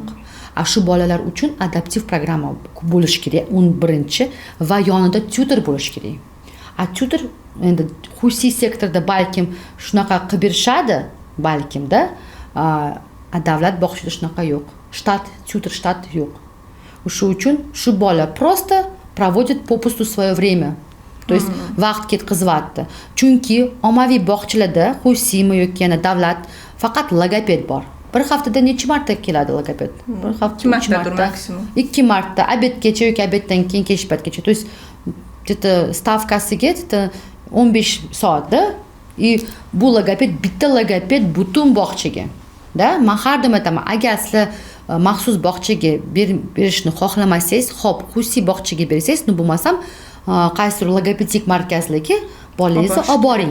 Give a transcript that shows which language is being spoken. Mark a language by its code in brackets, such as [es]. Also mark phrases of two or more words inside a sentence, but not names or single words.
[uz] Shu bolalar uchun adaptiv programma bo'lish kerak, 11 va yonida tutor bo'lish kerak. Tutor endi xususiy sektorda balkim shunaqa qilib berishadi, balkimda, davlat bog'chada shunaqa yo'q. Tutor shtat yo'q. Shu uchun shu bola [ru] просто проводит попусту свое время. То есть [uz] vaqt ketkazyapti. Chunki ommaviy bog'chalarda xususiymi yoki yana davlat faqat logoped bor. Bir haftada necha marta keladi logoped? Bir haftada 2 marta maksimum. 2 marta obedgacha yoki obeddan keyin kech paytgacha. [ru] То есть где-то [uz] stavkasiga 15 soatda bu logoped bitta logoped butun bog'chaga. Da, men har doim aytaman, agar sizlar maxsus bog'chaga berishni xohlamasangiz, xo'p, xususiy bog'chaga bersangiz, bo'lmasam qaysidir logopedik markazlarga bolangizni olib boring.